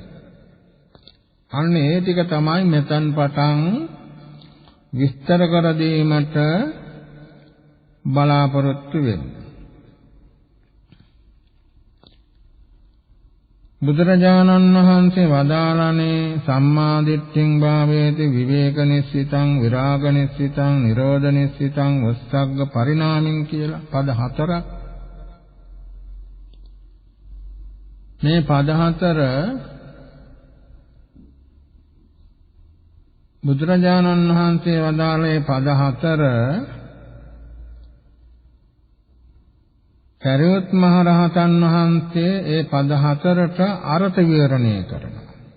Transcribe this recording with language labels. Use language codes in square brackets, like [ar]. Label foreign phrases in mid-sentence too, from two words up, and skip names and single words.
[si] අන්න ඒ ටික තමයි මෙතන් පටන් විස්තර කර දීමට බලාපොරොත්තු වෙන්නේ. බුදුරජාණන් වහන්සේ වදාළනේ [pi] සම්මා දිට්ඨිං භාවේති විවේක නිස්සිතං විරාග නිස්සිතං නිරෝධ නිස්සිතං වස්සග්ග පරිණාමින් [si] කියලා පද හතරක්. මේ පද හතර බුදුරජාණන් වහන්සේ වදාළේ පද හතර සරියුත් මහ රහතන් වහන්සේ ඒ පද හතරට අර්ථ විවරණය කරනවා.